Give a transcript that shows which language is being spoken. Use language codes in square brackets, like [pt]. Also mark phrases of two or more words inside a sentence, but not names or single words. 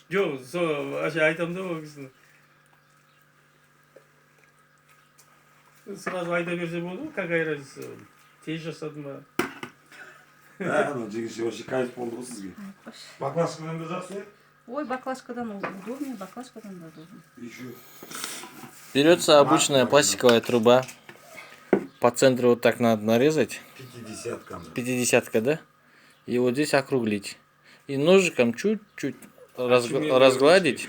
[kk] Жоқ, сол әше айтамын да ол кісіні. Сразу айта берсе болды ғой, [ru] какая разница. [kk] Тез жасады ма? Анау жеңеше [ru] вообще кайф [kk] болды ғой сізге. Баклажкадан да жақсы. Ой, баклажкадан удобнее, баклажкадан да удобнее. [ru] Еще. Берется обычная пластиковая труба. По центру вот так надо нарезать. 50-ка. 50-ка, да? И вот здесь округлить. И ножиком чуть-чуть разгладить.